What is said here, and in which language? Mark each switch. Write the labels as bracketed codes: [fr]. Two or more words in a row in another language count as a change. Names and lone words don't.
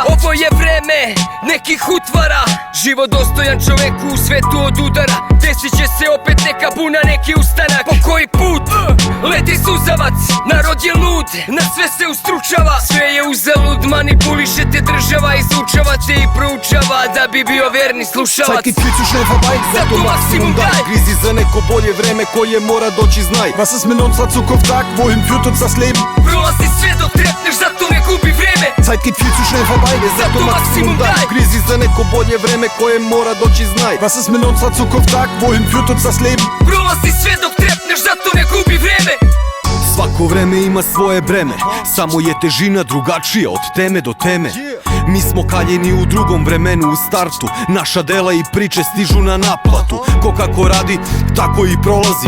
[sr] Ovo je vreme nekih utvara. Život dostojan čoveku u svetu od udara. Desit će se opet neka buna, neki ustanak. Po koji put leti suzavac. Narod je lud, na sve se ustručava. Sve je uzalud, manipulišete država. Izučavate i proučava da bi bio verni slušalac. [de] Zeit geht viel zu schnell vorbei, [sr] zato Maximum daj. Grizi za neko bolje vreme koje mora doći, znaj. [de] Was ist mit unserer Zukunft, sag, wohin führt uns das Leben? [sr] Prolazi sve dok trepneš, zato ne gubi vreme. [de] Zeit geht viel zu schnell vorbei, [sr] zato Maximum daj. Grizi za neko bolje vreme koje mora doći, znaj. [de] Was ist mit unserer Zukunft, sag, wohin führt uns das Leben? [sr] Prolazi sve dok trepneš, zato ne gubi vreme. Svako vreme ima svoje breme, samo je težina drugačija od teme do teme. Mi smo kaljeni u drugom vremenu u startu. Naša dela i priče stižu na naplatu. Ko kako radi, tako i prolazi.